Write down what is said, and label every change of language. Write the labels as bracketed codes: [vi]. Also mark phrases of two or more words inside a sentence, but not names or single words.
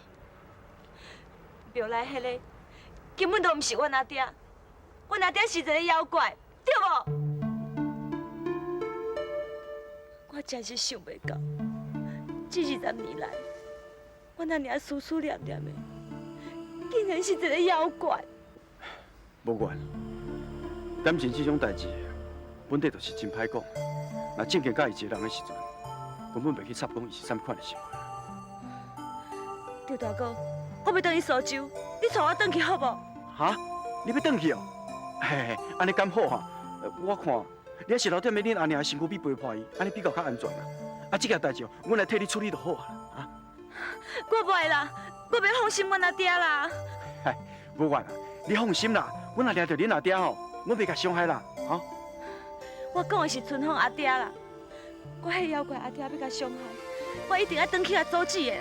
[nan] 庙内迄个根本都毋是阮阿爹，阮阿爹是一个妖怪，对无？我真是想袂到，这20年来，阮阿娘思思念念的，竟然是一个妖怪。无管，感情这种代志，本地就是真歹讲。若正经甲伊一个人的时阵，根本袂去插讲伊是啥款的想法。赵大哥，我要转去苏州，你带我转去好无？哈？你要转去哦？嘿，安尼敢好哈？我看你还是留踮喺恁阿娘的身躯边陪伴伊，安尼比较安全啦。啊，这件代志哦，阮来替你处理就好啊。啊？我袂啦，我袂放心阮阿爹啦。嗨，无怨啊，你放心啦，阮若掠着恁阿爹吼，阮袂甲伤害啦，哈。我讲的是春风阿爹啦，我迄妖怪阿爹要甲伤害，我一定要转去甲阻止的啦。